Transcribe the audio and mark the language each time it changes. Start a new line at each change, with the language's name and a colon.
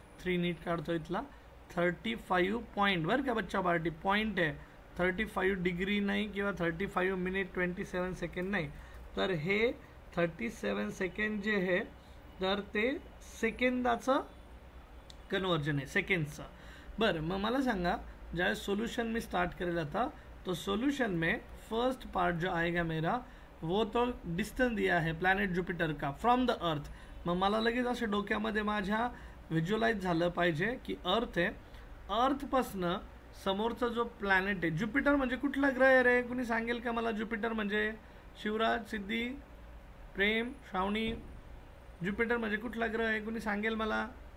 Marathi: 3 नीट काढतो इथला, 35 पॉईंट, बरं का बच्चा पार्टी, पॉईंट आहे, 35 डिग्री नाही किंवा 35 मिनिट 27 सेकंड नाही. तर हे 37 सेकंड जे आहे तर ते सेकंदाचं कन्वर्जन आहे, सेकंड्सचं. बरं, मग मला सांगा, ज्यावेळेस सोल्यूशन मी स्टार्ट करेल आता,
Hindi: तो सोल्यूशन में फर्स्ट पार्ट जो आएगा मेरा वो तो डिस्टन्स दिया है प्लॅनेट ज्युपिटर का फ्रॉम द अर्थ.
Marathi: मग मला लगेच असं डोक्यामध्ये माझ्या व्हिज्युअलाइज झालं पाहिजे की अर्थ आहे, अर्थपासनं समोरचा जो प्लॅनेट आहे, ज्युपिटर म्हणजे कुठला ग्रह आहे रे, कुणी सांगेल का मला ज्युपिटर म्हणजे? शिवराज, सिद्धी, प्रेम, श्रावणी, ज्युपिटर म्हणजे कुठला ग्रह आहे, कुणी सांगेल मला?